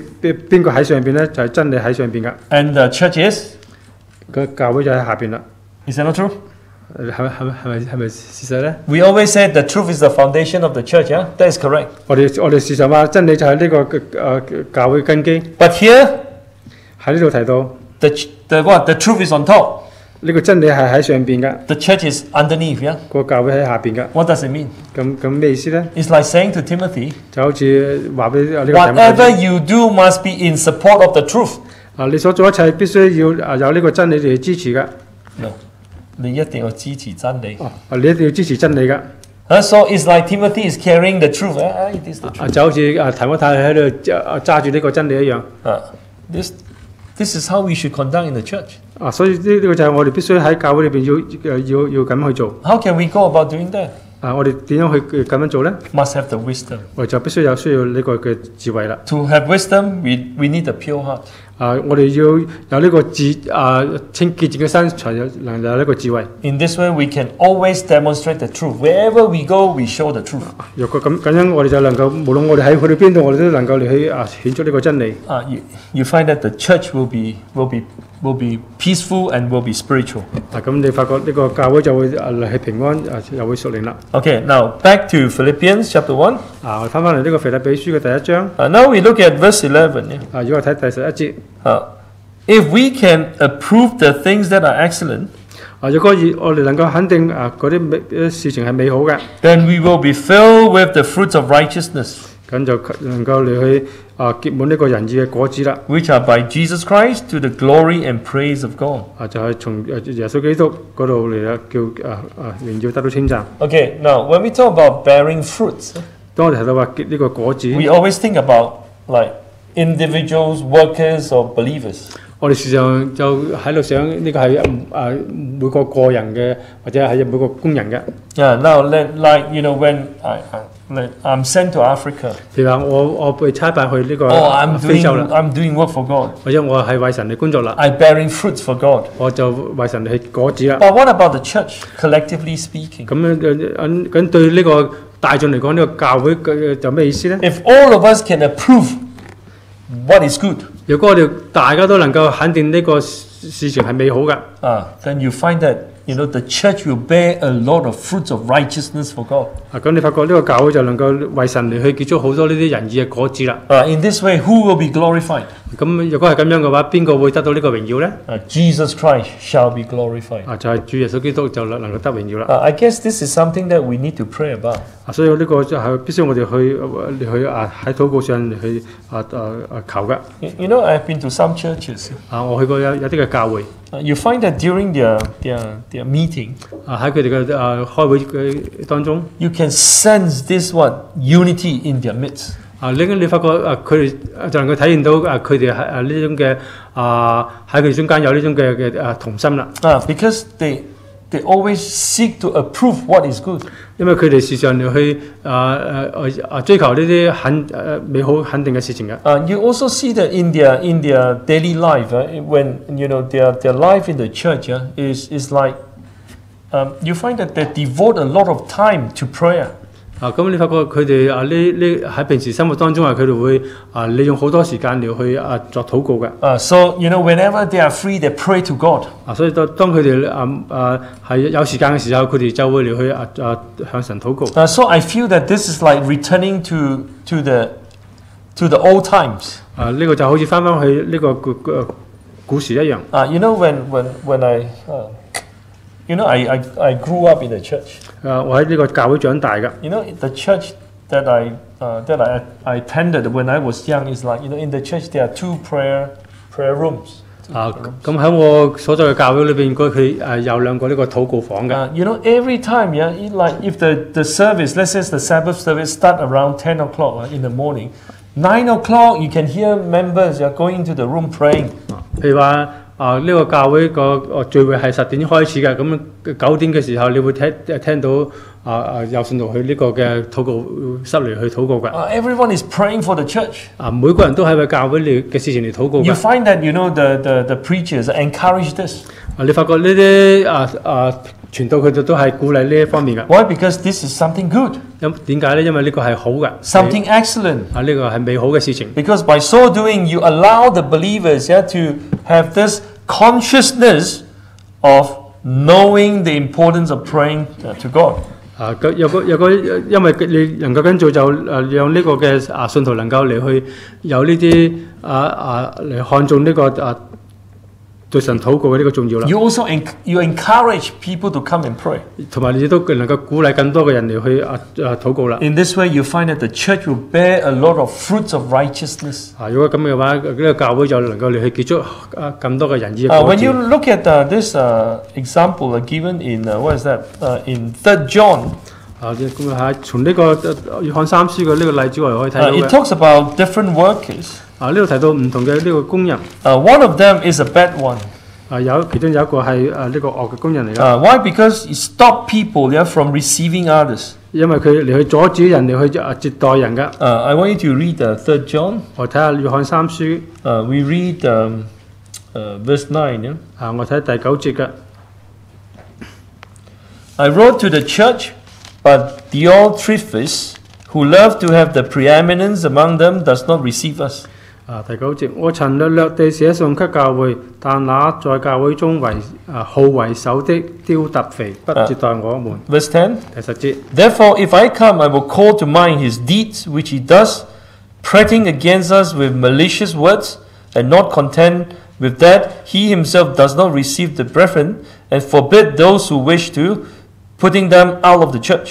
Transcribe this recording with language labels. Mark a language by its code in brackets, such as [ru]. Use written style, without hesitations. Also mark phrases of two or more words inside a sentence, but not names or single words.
[yue] 邊個喺上邊咧？就係真理喺上邊噶。 [en] And the church is? [yue] 個教會就喺下邊啦。 [en] Is that not true? [yue] 係咪事實咧 [en] ？We always say the truth is the foundation of the church. Yeah, that is correct. [yue] 我哋時常話真理就係呢個教會根基。 [en] But here [yue] 喺呢度提到 [en] the what? The truth is on top. [yue] 呢個真理係喺上邊噶。 [en] The church is underneath. Yeah. [yue] 個教會喺下邊噶。 [en] What does it mean? [yue] 咁咩意思咧 [en] It's like saying to Timothy, [yue] 就好似話俾呢個 [en] whatever you do must be in support of the truth. [yue] 你所做一切必須要有呢個真理嚟支持噶。 No. 你一定要支持真理。你一定要支持真理噶。 [en] So it's like Timothy is carrying the truth. It is the truth. [yue] 就好似提摩太喺度揸住呢個真理一樣。 [en] This is how we should conduct in the church. [yue] 所以呢個就係我哋必須喺教會裏邊要咁去做。 [en] How can we go about doing that? [yue] 我哋點樣去咁樣做咧 [en] ？Must have the wisdom. [yue] 我哋就必須需要呢個嘅智慧啦。 [en] To have wisdom, we need a pure heart. [yue] 我哋要有呢個清潔淨嘅心，才能有呢個智慧。 [en] In this way, we can always demonstrate the truth. Wherever we go, we show the truth. [yue] 若果咁樣，我哋就能夠無論我哋去到邊度，我哋都能夠嚟去顯出呢個真理。 [en] You find that the church will be peaceful and will be spiritual. [yue] 咁你發覺呢個教會就會係平安，又會屬靈啦。 [en] Okay, now back to Philippians chapter 1. [yue] 我翻嚟呢個腓立比書嘅第一章。 [en] Now we look at verse 11. [yue] 如果我睇第11節。 [en] If we can approve the things that are excellent, [yue] 如果我哋能夠肯定嗰啲事情係美好嘅， [en] then we will be filled with the fruits of righteousness. [yue] 咁就能夠嚟去結滿呢個仁義嘅果子啦。 [en] Which are by Jesus Christ to the glory and praise of God. [yue] 就係從耶穌基督嗰度嚟叫榮耀得到稱讚。 [en] Okay, now when we talk about bearing fruits, [yue] 當我哋提到話結呢個果子 [en] we always think about like individuals, workers, or believers. [yue] 我哋時常就喺度想呢個係每個人嘅，或者係每個工人嘅。 [en] Yeah, now like you know when I'm sent to Africa. [yue] 譬如話我被差派去呢個非洲啦。 [en] I'm doing work for God. [yue] 或者我係為神嚟工作啦。 [en] I'm bearing fruits for God. [yue] 我就為神嚟去果子啦。 [en] But what about the church, collectively speaking? [yue] 咁對呢個大眾嚟講，呢個教會就咩意思咧 [en] ？If all of us can approve what is good. [yue] 如果我哋大家都能夠肯定呢個事情係美好嘅 [en] ，then you find that the church will bear a lot of fruits of righteousness for God. [yue] 咁你發覺呢個教會就能夠為神嚟去結出好多呢啲仁義嘅果子啦。 [en] In this way, who will be glorified? [yue] 咁如果係咁樣嘅話，邊個會得到呢個榮耀咧 [en] ？Jesus Christ shall be glorified. [yue] 就係主耶穌基督就能夠得榮耀啦。 [en] I guess this is something that we need to pray about. [yue] 所以呢個就係必須我哋去喺禱告上嚟去求嘅。 [en] I've been to some churches. [yue] 我去過有啲嘅教會。 [en] You find that during their meeting. [yue] 喺佢哋嘅開會嘅當中 [en] ，you can sense this unity in their midst. [yue] 你發覺佢哋就能夠體現到佢哋係呢種嘅喺佢哋中間有呢種嘅同心啦。 [en] Because they always seek to approve what is good. [yue] 因為佢哋時常去追求呢啲美好肯定嘅事情嘅。 [en] You also see that in their daily life, when their life in the church is like you find that they devote a lot of time to prayer. [yue] 咁你發覺佢哋呢喺平時生活當中佢哋會利用好多時間嚟去作禱告嘅。 [en] So whenever they are free, they pray to God. [yue] 所以當佢哋係有時間嘅時候，佢哋就會嚟去向神禱告。 [en] So I feel that this is like returning to the old times. [yue] 呢個就好似翻去呢個古時一樣。 [en] When I grew up in the church. [yue] 我喺呢個教會長大嘅。 [en] The church that I attended when I was young is like in the church there are 2 prayer rooms. [yue] 咁喺我所在嘅教會裏邊，佢有2個呢個禱告房嘅。 [en] Every time, like if the service, let's say the Sabbath service start around 10 o'clock in the morning, 9 o'clock you can hear members going into the room praying. [yue] 譬如話呢個教會個聚會係10點開始嘅，咁9點嘅時候你會聽到有信徒去呢個嘅禱告室嚟去禱告嘅。 [en] Everyone is praying for the church. [yue] 每個人都喺為教會嘅事情嚟禱告嘅。 [en] You find that the preachers encourage this. [yue] 你發覺呢啲傳道佢哋都係鼓勵呢一方面嘅。 [en] Why? Because this is something good. [yue] 點解咧？因為呢個係好嘅。 [en] Something excellent. [yue] 呢個係美好嘅事情。 [en] Because by so doing, you allow the believers to have this consciousness of knowing the importance of praying to God. [yue] 有個，因為你能夠跟住就讓呢個嘅信徒能夠嚟去有呢啲嚟看重呢個對神禱告嘅呢個重要啦。 [en] You also you encourage people to come and pray. [yue] 同埋你都能夠鼓勵更多嘅人嚟去禱告啦。 [en] In this way, you find that the church will bear a lot of fruits of righteousness. [yue] 如果咁嘅話，呢個教會就能夠嚟去結出更多嘅仁義嘅果子。 [en] When you look at this example given in what is that in 3 John. [yue] 咁從呢個約翰3書嘅呢個例子我哋可以睇到嘅。 [en] It talks about different workers. [yue] 呢度提到唔同嘅呢個工人。 [en] One of them is a bad one. [yue] 其中有一個係呢個惡嘅工人嚟嘅。 [en] Why? Because he stopped people from receiving others. [yue] 因為佢嚟去阻止人哋去接待人嘅。 [en] I want you to read 3 John. [yue] 我睇下約翰3書。 [en] We read verse 9. [yue] 我睇第9節嘅。 [en] I wrote to the church, but Diotrephes, who loved to have the preeminence among them, does not receive us. [yue] 第9節，我曾略略地寫信給教會，但那在教會中好為首的丟特肥不接待我們。 [en] Verse 10. [yue] 第10節。 [en] Therefore, if I come, I will call to mind his deeds which he does, prating against us with malicious words, and not content with that, he himself does not receive the brethren, and forbid those who wish to, putting them out of the church.